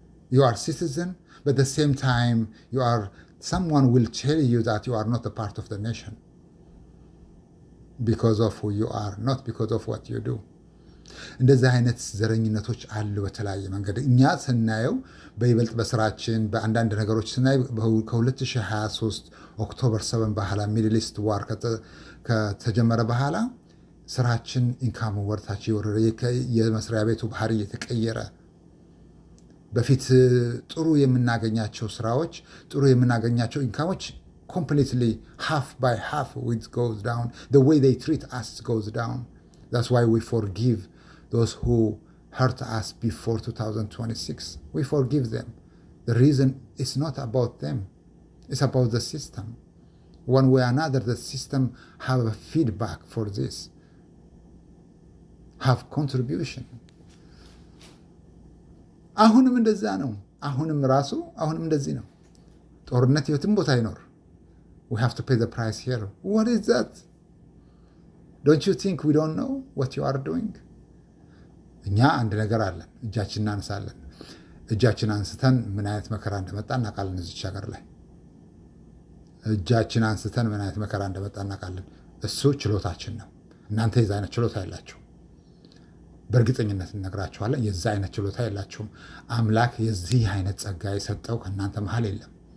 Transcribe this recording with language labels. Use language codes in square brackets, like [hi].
[en] You are citizen, but at the same time someone will tell you that you are not a part of the nation because of who you are, not because of what you do. [am] እንደዚህ አይነት ዘረኝነቶች አሉ በተለያየ መንገድ። እኛ ስናየው በይበልጥ በስራችን በአንዳንድ ነገሮች ስናይ ከ2023 ኦክቶበር 7 በኋላ ሚድል ኢስት ዋር ከተጀመረ በኋላ ስራችን ኢንካሙ ወርታች የወረደ የመስሪያ ቤቱ ባህሪ እየተቀየረ በፊት ጥሩ የምናገኛቸው ስራዎች ጥሩ የምናገኛቸው ኢንካሞች [en] completely half by half it goes down. The way they treat us goes down. That's why we forgive those who hurt us before 2026. We forgive them. The reason is not about them. It's about the system. One way or another, the system have a feedback for this. Have contribution. [am] አሁንም እንደዛ ነው። አሁንም እንደዚህ ነው። ጦርነት የትም ቦታ ይኖር [en] we have to pay the price here. What is that? Don't you think we don't know what you are doing? [am] እኛ አንድ ነገር አለን፣ እጃችን እናነሳለን። እጃችን አንስተን ምን አይነት መከራ እንደመጣ እናውቃለን። እዚች ሀገር ላይ እጃችን አንስተን ምን አይነት መከራ እንደመጣ እናውቃለን። እሱ ችሎታችን ነው። እናንተ የዛ አይነት ችሎታ የላችሁ። በእርግጠኝነት እነግራችኋለን፣ የዛ አይነት ችሎታ የላችሁም። አምላክ የዚህ አይነት ጸጋ የሰጠው ከእናንተ መሀል የለም።